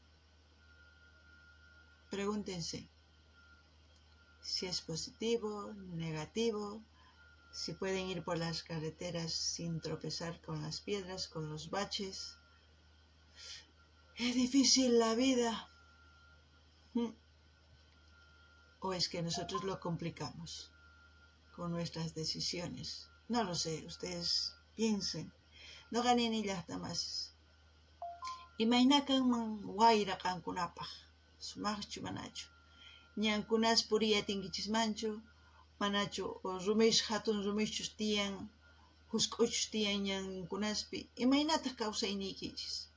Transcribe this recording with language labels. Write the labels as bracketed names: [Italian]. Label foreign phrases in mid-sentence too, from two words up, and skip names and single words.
[Spanish] Pregúntense si es positivo, negativo, si pueden ir por las carreteras sin tropezar con las piedras, con los baches. ¿Es difícil la vida? ¿O es que nosotros lo complicamos con nuestras decisiones? No lo sé, ustedes piensen. No ganen ni las tamas. [Quechua] Imaynakanman wayra kankunapaq. Sumaqchu manachu. Ñankunas puriyatinkichis manachu rumish hatun rumishchus tiyan, husk'uchus tiyan ñankunaspi, imaynataq kawsayniykichis.